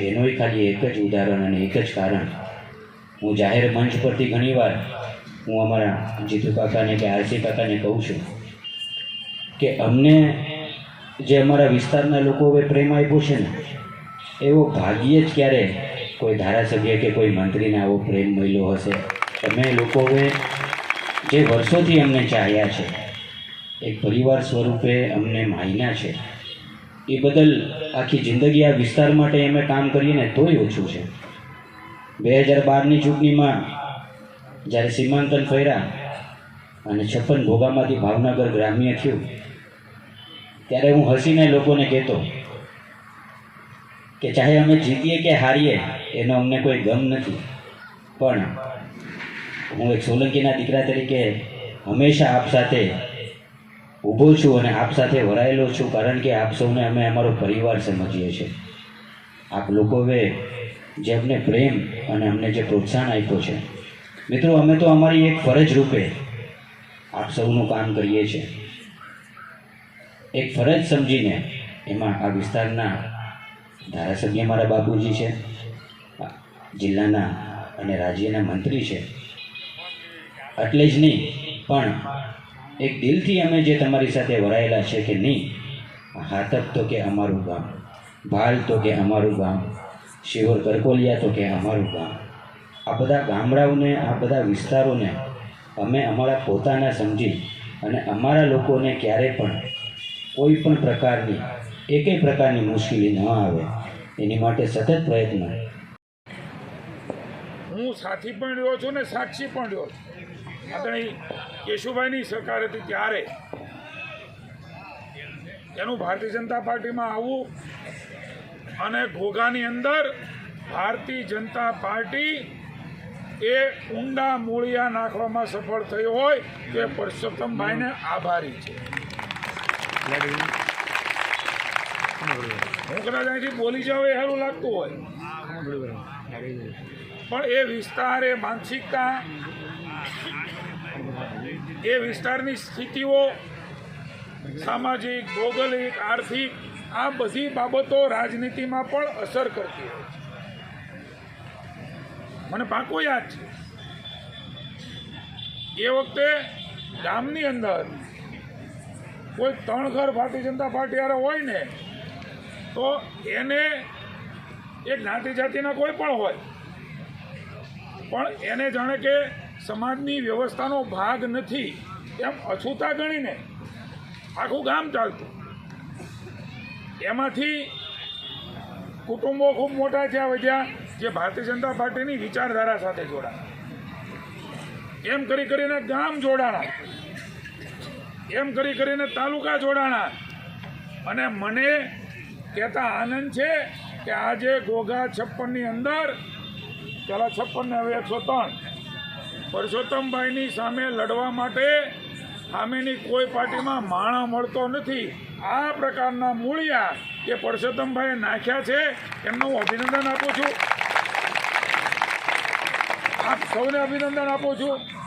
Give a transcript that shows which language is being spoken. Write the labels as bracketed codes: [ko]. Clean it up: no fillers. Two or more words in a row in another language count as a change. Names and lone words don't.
[gu] એનો ખાલી એક જ ઉદાહરણ અને એક જ કારણ હું જાહેર મંચ પરથી ઘણીવાર હું અમારા જીતુ કાકા ને કે આરસી કાકા ને કહું છું કે અમને જે અમારા વિસ્તારના લોકોએ પ્રેમ આપ્યો છે ને એવો ભાગ્યે જ ક્યારે કોઈ ધારાસભ્ય કે કોઈ મંત્રી ને આવો પ્રેમ મળ્યો હશે। અમે લોકોએ જે વર્ષોથી અમને ચાહ્યા છે, એક પરિવાર સ્વરૂપે અમને માન્યા છે, એ બદલ આખી જિંદગી આ વિસ્તાર માટે અમે કામ કરીએ ને તોય ઓછું છે। 2012 ની ચૂંટણીમાં જ્યારે સીમાંકન ફર્યા અને 56 ભોગામાંથી ભાવનગર ગ્રામ્ય થયું ત્યારે હું હસીને લોકોને કહેતો કે ચાહે અમે જીતીએ કે હારીએ એનો અમને કોઈ ગમ નથી, પણ હું એક સોલંકીના દીકરા તરીકે હંમેશા આપ સાથે ઊભો છું અને આપ સાથે વરાયેલો છું, કારણ કે આપ સૌને અમે અમારો પરિવાર સમજીએ છીએ। આપ લોકોએ જે અમને પ્રેમ અને અમને જે પ્રોત્સાહન આપ્યો છે, મિત્રો અમે તો અમારી એક ફરજ રૂપે આપ સૌનું કામ કરીએ છીએ। એક ફરજ સમજીને એમાં આ વિસ્તારના ધારાસભ્ય મારા બાપુજી છે, જિલ્લાના અને રાજ્યના મંત્રી છે, એટલે જ નહીં પણ એક દિલથી અમે જે તમારી સાથે વરાયેલા છે કે નહીં, હાતક તો કે અમારું ગામ, ભાલ તો કે અમારું ગામ, શિવોર કરકોલિયા તો કે અમારું ગામ, આ બધા ગામડાઓને આ બધા વિસ્તારોને અમે અમારા પોતાના સમજી અને અમારા લોકોને ક્યારે પણ કોઈ પણ પ્રકારની એકેય પ્રકારની મુશ્કેલી ન આવે એની માટે સતત પ્રયત્ન। હું સાથી પણ રહ્યો છું ને સાક્ષી પણ રહ્યો છું। આદરણીય કેશુભાઈની સરકાર હતી ત્યારે એનું ભારતીય જનતા પાર્ટીમાં આવું અને ઘોઘાની અંદર ભારતીય જનતા પાર્ટી એ ઊંડા મૂળિયા નાખવામાં સફળ થઈ હોય તે પરસોત્તમભાઈ ને આભારી છે। હું કદાચ અહીંથી બોલી જાઉં એ સારું લાગતું હોય, પણ એ વિસ્તાર એ માનસિકતા એ વિસ્તારની સ્થિતિઓ સામાજિક ભૌગોલિક આર્થિક આ બધી બાબતો રાજનીતિમાં પણ અસર કરતી હોય છે। મને પાકો યાદ છે એ વખતે ગામની અંદર કોઈ 3 ઘર ભારતીય જનતા પાર્ટી વાળા હોય ને તો એને એક જ્ઞાતિ જાતિના કોઈ પણ હોય પણ એને જાણે કે સમાજની વ્યવસ્થાનો ભાગ નથી એમ અછૂતા ગણીને આખું ગામ ચાલતું। એમાંથી કુટુંબો ખૂબ મોટા થયા વધ્યા જે ભારતીય જનતા પાર્ટીની વિચારધારા સાથે જોડાણા, એમ કરી કરીને ગામ જોડાણા, એમ કરી કરીને તાલુકા જોડાણા। અને મને કહેતા આનંદ છે કે આજે ઘોઘા 56 ની અંદર પહેલા 56 ને હવે 103 પરસોત્તમભાઈ ની સામે લડવા માટે સામેની કોઈ પાર્ટીમાં માણા મળતો નથી. આ પ્રકારના મૂળિયા એ પરસોત્તમભાઈએ નાખ્યા છે, એમનો હું અભિનંદન આપું છું. આપ સૌને અભિનંદન આપું છું.